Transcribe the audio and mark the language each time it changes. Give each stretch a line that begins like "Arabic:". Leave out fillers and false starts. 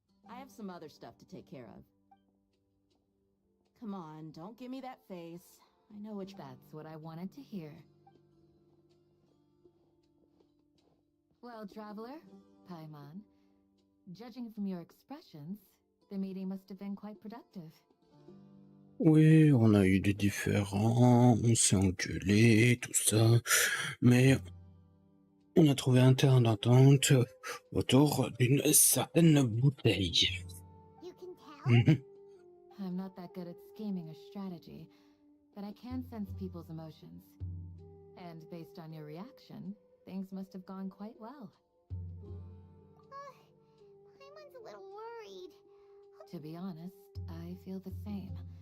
English: I have some other stuff to take care of. Come on, don't give me that face. I know which... That's what I wanted to hear. Well, traveler, Paimon, judging from your expressions, the meeting must have been quite productive.
French: oui, on a eu des différends, on s'est engueulé, tout ça, mais on a trouvé un terrain d'entente autour d'une certaine bouteille.
English: You can tell? Mhm. I'm not that good at scheming or strategy, but I can sense people's emotions. And based on your reaction, things must have gone quite well. Paimon's a little worried. To be honest, I feel the same.